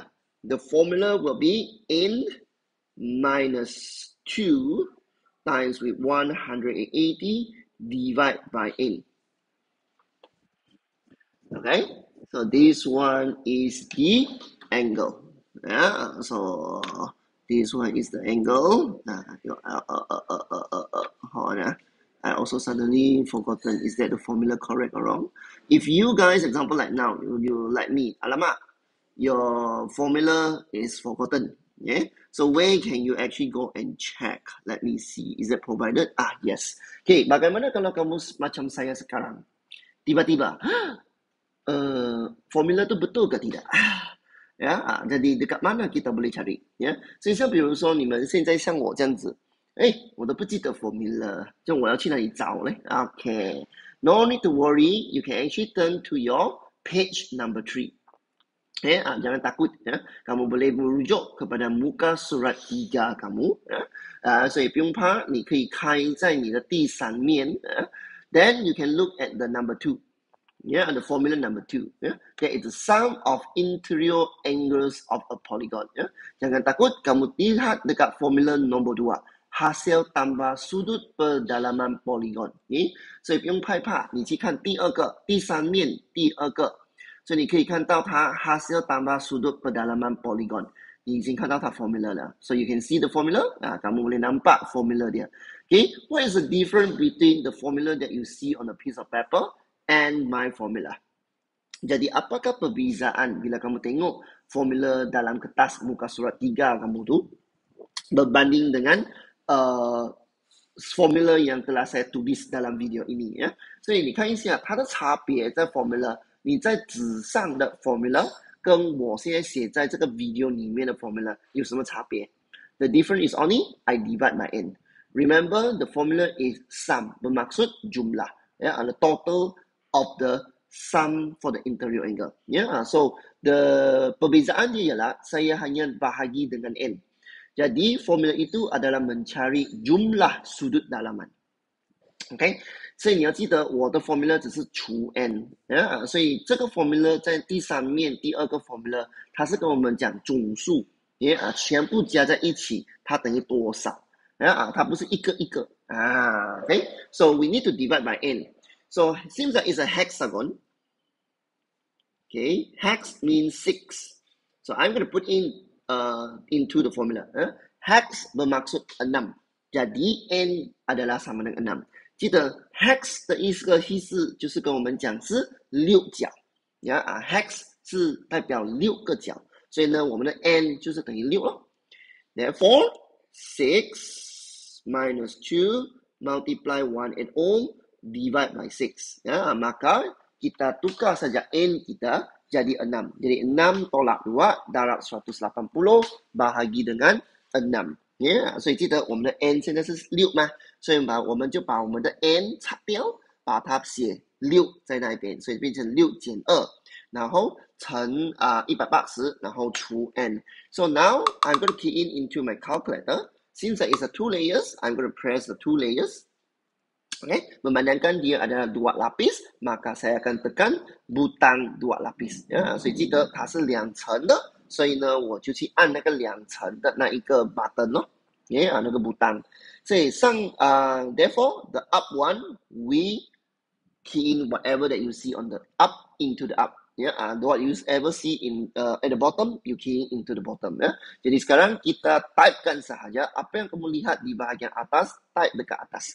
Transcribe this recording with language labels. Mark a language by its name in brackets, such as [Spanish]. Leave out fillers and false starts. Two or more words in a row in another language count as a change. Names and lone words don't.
[English] The formula will be n minus 2 times with 180 divided by n. Okay, so this one is the angle. So this one is the angle. Hold on. I also suddenly forgotten, is that the formula correct or wrong? If you guys, example like now, you like me, alamak, your formula is forgotten. So where can you actually go and check? Let me see. Is it provided? Yes. [Malay] Okay, bagaimana kalau kamu macam saya sekarang? Tiba-tiba, formula tu betul ke tidak? Jadi dekat mana kita boleh cari? [Chinese] 所以像比如说你们现在像我这样子，我都不记得 formula， 就我要去哪里找呢？ [English] Okay, no need to worry. You can actually turn to your page number 3. [Malay] Jangan takut. Kamu boleh merujuk kepada muka surat 3 kamu. [Chinese] 所以不用怕，你可以开在你的第3 面。 [English] Then you can look at the number 2. The formula number 2. That is the sum of interior angles of a polygon. [Malay] Jangan takut, kamu lihat dekat formula nombor 2. Hasil tambah sudut pedalaman polygon. [Chinese] 所以不用害怕，你去看第2个、第3面、第2个。所以你可以看到它 [Malay] hasil tambah sudut pedalaman polygon. [Chinese] 你已经看到它 formula 了。 [English] So you can see the formula. [Malay] Kamu boleh nampak formula dia. [English] Okay, what is the difference between the formula that you see on a piece of paper and my formula. [Malay] Jadi apakah perbezaan bila kamu tengok formula dalam kertas muka surat 3 kamu tu berbanding dengan formula yang telah saya tulis dalam video ini ya. [Chinese] 所以你看一下它的差别在 formula， 你在纸上的 formula 跟我现在写在这个 video 里面的 formula 有什么差别？ [English] The difference is only I divide by n. Remember the formula is sum, [Malay] bermaksud jumlah, ya, [English] the total of the sum for the interior angle. Yeah, so the [Malay] perbezaan dia ialah saya hanya bahagi dengan n. Jadi formula itu adalah mencari jumlah sudut dalaman. [Chinese] OK， 所以你要记得我的 formula 只是除 n， 所以这个 formula 在第三面第二个 formula 它是跟我们讲总数，全部加在一起它等于多少，它不是一个一个 [English] OK， so we need to divide by n. So seems like it's a hexagon. Okay, hex means 6. So I'm going to put in into the formula. [Malay] Hex bermaksud 6. Jadi n adalah sama dengan 6. [Chinese] 记得 hex 的意思就是跟我们讲是6角，hex 是代表6个角，所以呢我们的 n 就是等于6 咯。 [English] Therefore 6 minus 2 multiply 1 and all divide by 6. [Malay] Maka kita tukar saja n kita jadi 6. Jadi 6 tolak 2 darat 180 bahagi dengan 6. [Chinese] 所以记得我们的 n 现在是6嘛，所以我们就把我们的 n 擦掉，把它写6在那边，所以变成6减2，然后乘180，然后除 n. [English] So now I'm going to key in into my calculator. Since it's a 2 layers, I'm going to press the 2 layers. [Malay] Okay, memandangkan dia adalah 2 lapis, maka saya akan tekan butang 2 lapis. [Chinese] 所以记得它是2层的，所以呢我就去按那个2层的那一个 button 咯，那个 butang. [English] 所以 therefore the up one we key in whatever that you see on the up into the up. What you ever see in at the bottom, you key into the bottom. [Malay] Jadi sekarang kita typekan sahaja apa yang kamu lihat di bahagian atas, type dekat atas.